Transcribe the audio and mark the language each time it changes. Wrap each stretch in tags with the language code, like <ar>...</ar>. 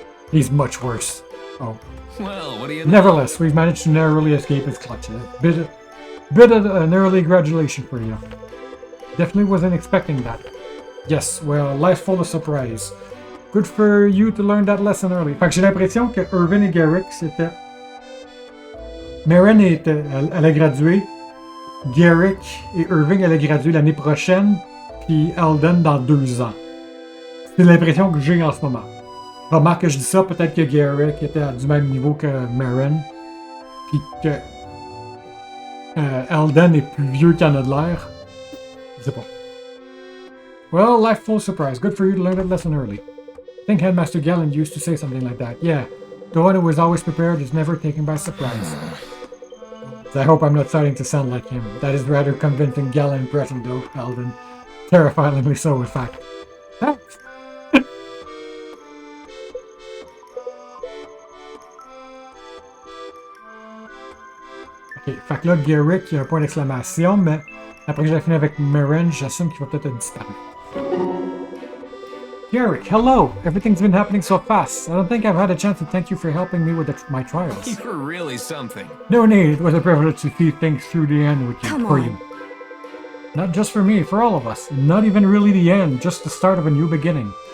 <en>He's much worse. Oh. Well, what do you know? Nevertheless, we've managed to narrowly escape his clutches. Bit of an early congratulation for you. Definitely wasn't expecting that. Yes, well, life's full of surprise. Good for you to learn that lesson early.</en> <fr>Fait que j'ai l'impression que Irvin et Garrick, c'était... Marin elle a gradué. Garrick et Irving allaient graduer l'année prochaine. Puis Alden dans 2 ans. C'est l'impression que j'ai en ce moment. Remarque que je dis ça, peut-être que Garrick était du même niveau que Marin. Puis que Elden est plus vieux qu'il en a de l'air. Je sais pas.</fr> <en>Well, life full of surprise. Good for you to learn that lesson early. I think Headmaster Galland used to say something like that. Yeah, the one who is always prepared is never taken by surprise. I hope I'm not starting to sound like him. That is rather convincing Galland impression though, Elden. Terrifyingly so, in fact. Thanks.</en> <fr>Ok, fait que là, Garrick, il y a un point d'exclamation, mais après que j'ai fini avec Meren, j'assume qu'il va peut-être être disparu.</fr> <en>Garrick, hello! Everything's been happening so fast. I don't think I've had a chance to thank you for helping me with my trials. You're really something. No need, it was a privilege to see things through the end with you, Come for on. you. Not just for me, for all of us. Not even really the end, just the start of a new beginning.</en>